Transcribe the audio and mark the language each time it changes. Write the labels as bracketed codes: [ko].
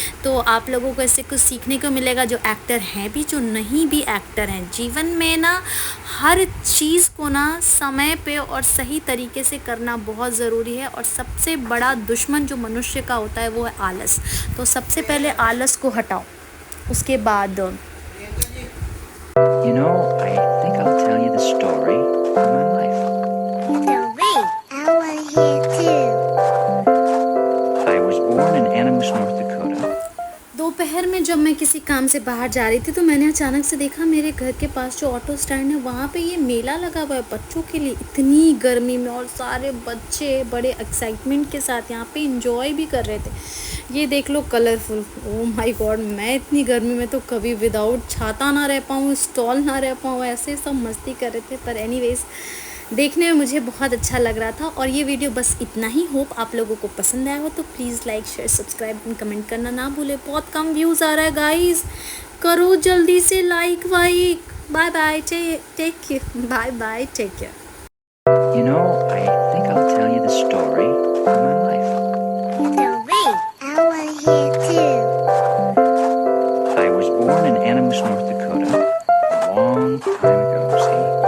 [hi] तो आप लोगों को इससे कुछ सीखने को मिलेगा, जो एक्टर हैं भी, जो नहीं भी एक्टर हैं। जीवन में ना हर चीज़ को ना समय पे और सही तरीके से करना बहुत ज़रूरी है। और सबसे बड़ा दुश्मन जो मनुष्य का होता है वो है आलस। तो सबसे पहले आलस को हटाओ, उसके बाद [en] You know, I think I'll tell you the story of my life. Great, I want to hear too. I was born in Animus, North Dakota. [hi] दोपहर में जब मैं किसी काम से बाहर जा रही थी तो मैंने अचानक से देखा मेरे घर के पास जो ऑटो स्टैंड है वहाँ पे ये मेला लगा हुआ है बच्चों के लिए, इतनी गर्मी में, और सारे बच्चे बड़े एक्साइटमेंट के साथ यहाँ पे एंजॉय भी कर रहे थे। ये देख लो कलरफुल, [en] oh my God, [hi] मैं इतनी गर्मी में तो कभी विदाउट छाता ना रह पाऊँ, स्टॉल ना रह पाऊँ, ऐसे सब मस्ती कर रहे थे। पर एनीवेज देखने में मुझे बहुत अच्छा लग रहा था। और ये वीडियो बस इतना ही। होप आप लोगों को पसंद आया हो, तो please like, share, subscribe and comment करना ना भूले। बहुत कम व्यूज़ आ रहा है गाइस, करो जल्दी से लाइक वाइक। [en] Bye bye, take care, bye bye, take care. You know, I think I'll tell you the story of my life. Great, I want to hear too. I was born in Animus, North Dakota, a long time ago, see?